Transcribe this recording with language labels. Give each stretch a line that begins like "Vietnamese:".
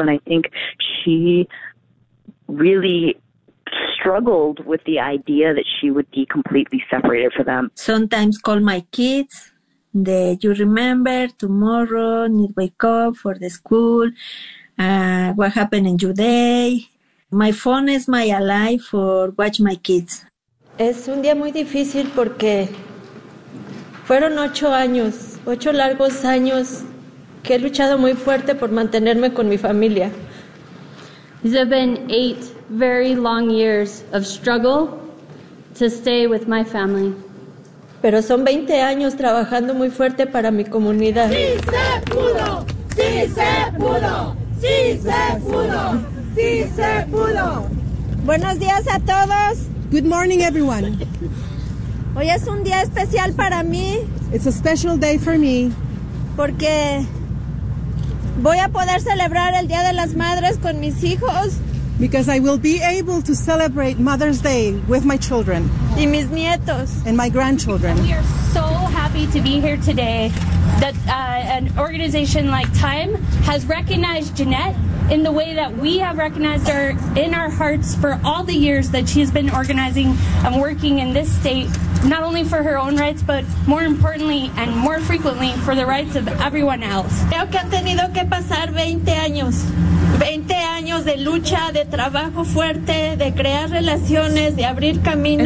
English: And I think she really struggled with the idea that she would be completely separated from them. Sometimes call my kids, you remember, tomorrow need wake up for the school, what happened in your day. My phone is my ally for watch my kids.
Spanish: Es un día muy difícil porque fueron 8 años, 8 largos años que he luchado muy fuerte por mantenerme con mi familia.
English: These have been 8 very long years of struggle to stay with my family.
Spanish: Pero son 20 años trabajando muy fuerte para mi comunidad. ¡Sí se pudo! ¡Sí se pudo! ¡Sí se pudo! ¡Sí se pudo! Buenos días a todos.
English: Good morning, everyone.
Spanish: Hoy es un día especial para mí.
English: It's a special day for me.
Spanish: Porque voy a poder celebrar el Día de las Madres con mis hijos.
English: Because I will be able to celebrate Mother's Day with my children.
Spanish: Y mis nietos.
English: And my grandchildren. We are so happy to be here today that an organization like Time has recognized Jeanette in the way that we have recognized her in our hearts for all the years that she has been organizing and working in this state, not only for her own rights, but more importantly and more frequently for the rights of everyone else.
Spanish: Creo que han tenido que pasar 20 años. 20 años de lucha, de trabajo fuerte, de crear relaciones, de abrir caminos.